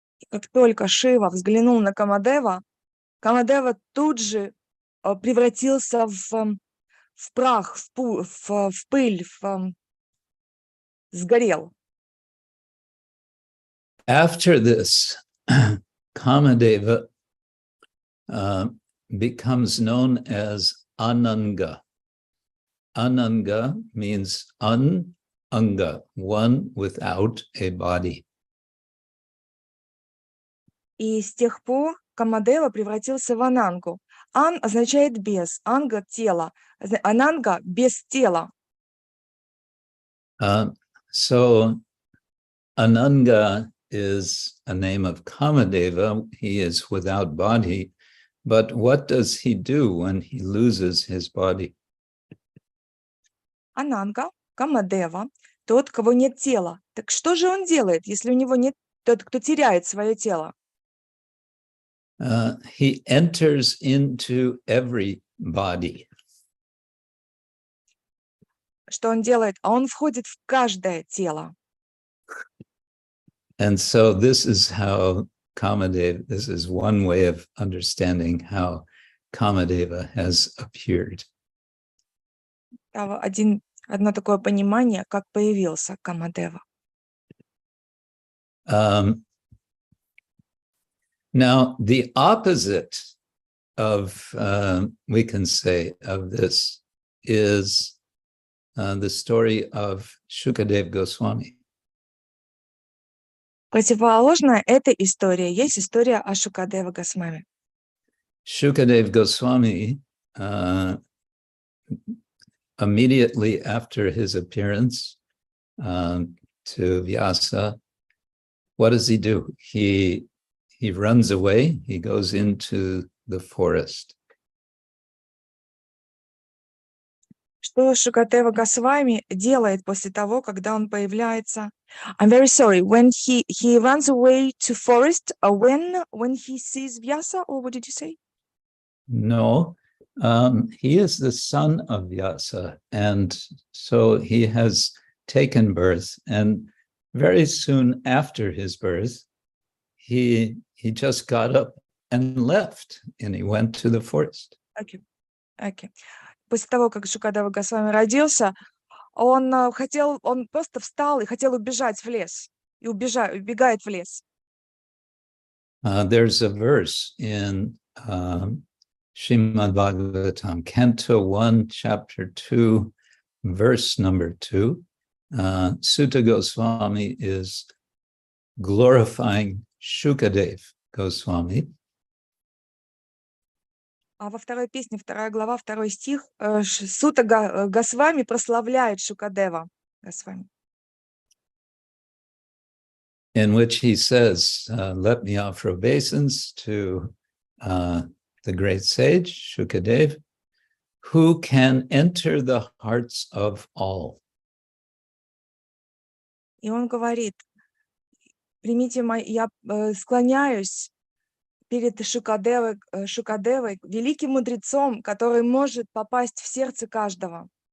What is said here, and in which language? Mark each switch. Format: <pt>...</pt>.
<ru>Как только Шива взглянул на Камадева, Камадева тут же превратился в прах, в пыль, сгорел.</ru> <en>After this, Kamadeva becomes known as Ananga. Ananga means anga, one without a body.</en> <ru>И с тех пор Камадева превратился в Анангу. Ан означает без, анга – тело, ананга – без тела.</ru> <en>So Ananga is a name of Kamadeva. He is without body. But what does he do when he loses his body?</en> <ru>Ананга, Камадева, тот, кого нет тела. Так что же он делает, если у него нет, тот, кто теряет свое тело?</ru> <en>He enters into every body.</en> <ru>Что он делает? А он входит в каждое тело.</ru> <en>And so this is how Kamadeva, this is one way of understanding how Kamadeva has appeared.</en> <ru>Одно такое понимание, как появился Камадева.</ru> <en>Now, the opposite of, we can say, of this is the story of Shukadev Goswami.</en> <ru>Противоположная этой истории есть история о Шукадева Госвами.</ru> <en>Shukadev Goswami, immediately after his appearance to Vyasa, what does he do? He runs away, he goes into the forest.</en> <ru>Что Шукадева Госвами делает после того, когда он появляется?</ru> <en>I'm very sorry. When he runs away to forest, when he sees Vyasa, or what did you say? No, he is the son of Vyasa, and so he has taken birth. And very soon after his birth, he just got up and left, and he went to the forest. Okay.</en> <ru>После того, как Шукадева Госвами родился, он просто встал и хотел убежать в лес, и убегает в лес.</ru> <en>There's a verse in Shrimad Bhagavatam, Canto 1, Chapter 2, verse number 2. Sutta Goswami is glorifying Shukadev Goswami.</en> <ru>А во второй песне, 2 глава, 2 стих, Сута Госвами прославляет Шукадева Госвами.</ru> <en>In which he says, let me offer obeisance to the great sage, Shukadev, who can enter the hearts of all.</en> <ru>И он говорит, Примите я склоняюсь перед Шукадевой, великим мудрецом, который может попасть в сердце каждого.</ru>